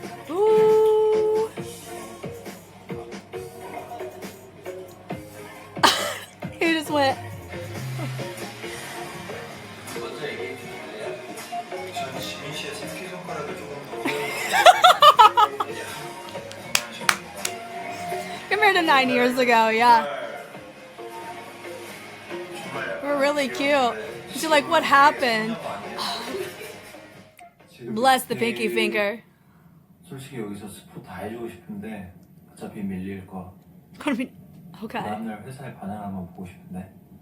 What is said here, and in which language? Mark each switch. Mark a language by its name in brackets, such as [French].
[English] Ooh. He just went. [Korean] 먼저 얘기해 주실래요? 저는 지민 씨의 새끼손가락을 조금 더 [English] Compared to 9 years ago, yeah. We're really cute. She's like, what happened? Bless the pinky finger. [Korean] 솔직히 여기서 스포 다 해주고 싶은데 어차피 밀릴 거. [English] Okay. [Korean] 다음날 회사에 반응 한번 보고 싶은데.